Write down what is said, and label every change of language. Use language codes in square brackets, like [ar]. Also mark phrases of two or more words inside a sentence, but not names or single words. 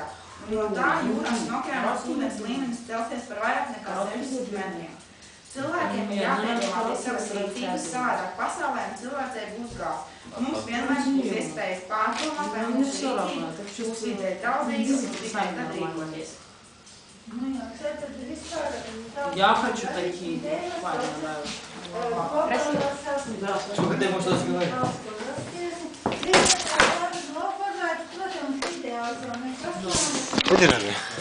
[lv] Un no tā jūras un okeānos ūdens līmenis celsies par vairāk nekā 600 metriem. Cilvēkiem ir jāpiedomā pie savas rīcības, savādāk pasaulē un cilvēcei būs gals. Mums vienmēr būs iespējas pārdomāt, vai mums rīcība būs vidē draudzīga un tikai tad rīkoties. [ru] Я хочу такие. Сколько ты можешь рассказать? Подержи.